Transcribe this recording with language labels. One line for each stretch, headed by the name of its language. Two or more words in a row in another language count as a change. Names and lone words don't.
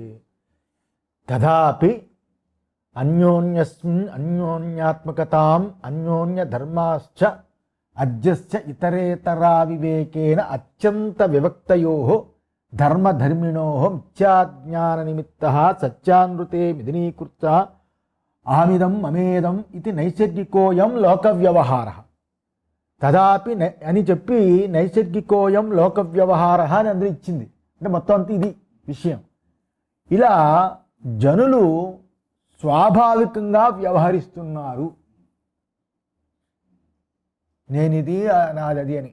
Sanskrit: तथापि अन्योन्यस्मिन् अन्योन्यात्मकताम् अन्योन्यधर्माश्च अद्यस्य इतरेतरा विवेकेन अत्यन्त विवक्तयोः धर्मधर्मिणोः मिथ्याज्ञाननिमित्तः सत्यानृते मिदिनीकृतः अहमिदं ममेदं इति नैसर्गिकोऽयं लोकव्यवहारः
Telugu: తదాపి అని చెప్పి నైసర్గికోయం లోక వ్యవహార అని అందరూ ఇచ్చింది. అంటే మొత్తం అంతా ఇది విషయం. ఇలా జనులు స్వాభావికంగా వ్యవహరిస్తున్నారు, నేనిది నాదది అని.